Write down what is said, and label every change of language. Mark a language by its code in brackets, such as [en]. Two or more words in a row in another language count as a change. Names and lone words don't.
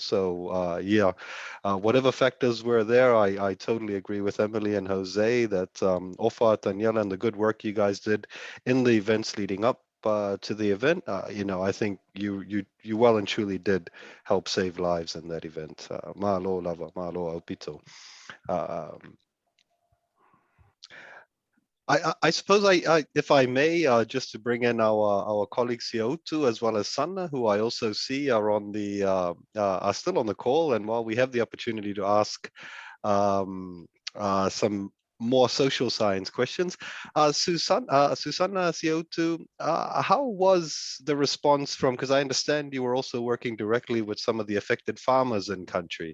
[en] So whatever factors were there, I totally agree with Emily and Jose that Ofa, Daniela, and the good work you guys did in the events leading up to the event, I think you well and truly did help save lives in that event. [to] Mahalo lava, mahalo aupito. [en] I suppose if I may, just to bring in our colleagues Siautu as well as Sanna, who I also see are are still on the call, and while we have the opportunity to ask some more social science questions. Susanna Siautu, how was the response from, because I understand you were also working directly with some of the affected farmers in country.